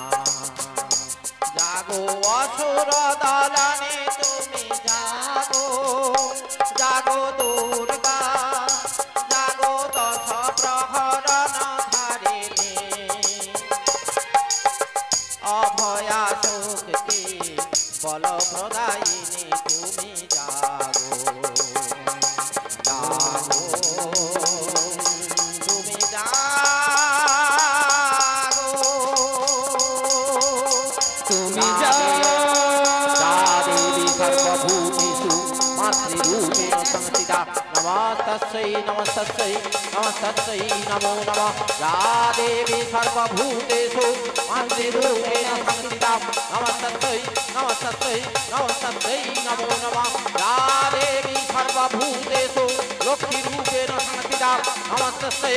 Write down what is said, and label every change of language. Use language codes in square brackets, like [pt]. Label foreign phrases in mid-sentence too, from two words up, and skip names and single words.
[bn] জাগো অসুর দলনে তুমি জাগো জাগো দুর্গা জাগো দশ প্রহরণ ধারিণী অভয়া শক্তি বল প্রদায়িনী তুমি জাগো জাগো তুমি জাগো তুমি [sa] দেवी सर्वभूतेषु मातृरूपेण संस्थिता नमस्तस्यै नमस्तस्यै नमस्तस्यै नमो नमः या देवी सर्वभूतेषु मातृरूपेण संस्थिता नमस्तस्यै नमस्तस्यै नमस्तस्यै नमो नमः या देवी सर्वभूतेषु लक्ष्मीरूपेण संस्थिता नमस्तस्यै